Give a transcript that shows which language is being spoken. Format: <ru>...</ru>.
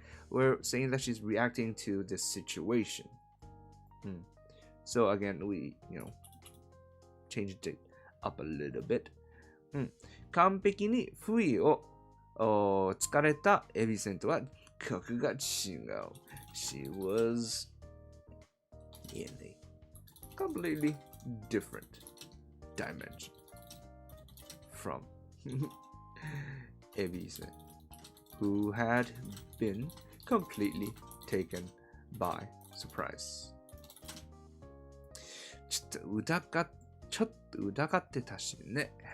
<en>We're saying that she's reacting to this situation. So again, we changed it up a little bit.</en> <ja>完璧に不意を突かれたエビセントは格が違う。</ja> <en>She was in a completely different dimension from Ebise, who had been completely taken by surprise.</en> <ja>ちょっと疑ってたしね。</ja>